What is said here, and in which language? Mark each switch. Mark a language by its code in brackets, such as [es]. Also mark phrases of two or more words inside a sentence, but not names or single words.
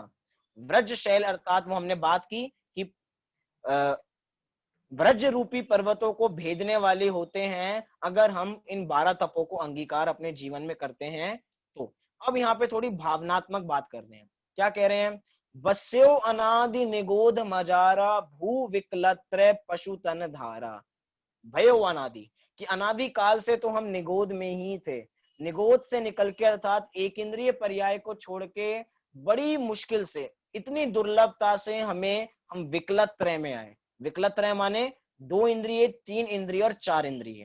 [hi] व्रज शैल अर्थात वो हमने बात की कि व्रज रूपी पर्वतों को भेदने वाले होते हैं अगर हम इन 12 तपों को अंगीकार अपने जीवन में करते हैं तो। अब यहाँ पे थोड़ी भावनात्मक बात कर रहे हैं। क्या कह रहे हैं? बस्यो अनादि निगोध मजारा, भू विकलत्र पशु तन धारा। भयो अनादि, कि अनादि काल से तो हम निगोध में ही थे। निगोध से निकल के अर्थात एक इंद्रिय पर्याय को छोड़ के बड़ी मुश्किल से, इतनी दुर्लभता से हम विकलत त्रय में आए। विकलत त्रय माने 2 इंद्रिय, 3 इंद्रिय और 4 इंद्रिय।